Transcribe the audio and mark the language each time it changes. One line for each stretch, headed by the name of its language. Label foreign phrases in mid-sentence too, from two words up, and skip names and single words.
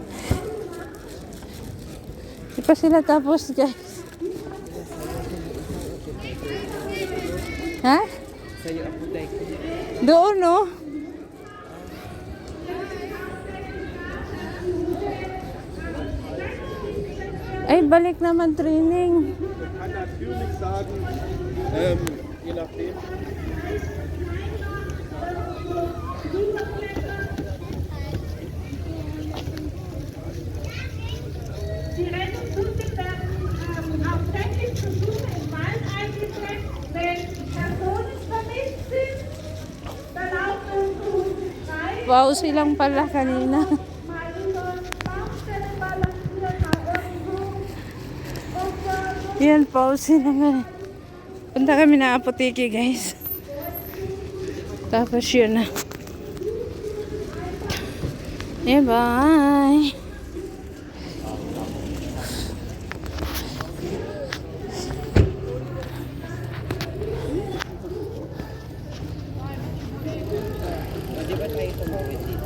Filipino: Hindi pa sila tapos, guys. Ha? Sa'yo ako dahil. Doon, no? Ay, balik naman training.
German: Kann natürlich sagen, je nachdem. Die Rettungshunde werden auf tägliche Besuche im Wald eingesetzt. Wenn Personen vermisst sind, dann laufen unsere Hunde frei.
Filipino: Wow, silang pala kanina.
German: Mal über Baustellen balancieren, mal irgendwo. Und
Filipino: Yan, pause naman. Punta kami na apoteke, guys. Tapos yun na.
English: Yeah, bye.
Filipino: Di ba tayo tumawid dito?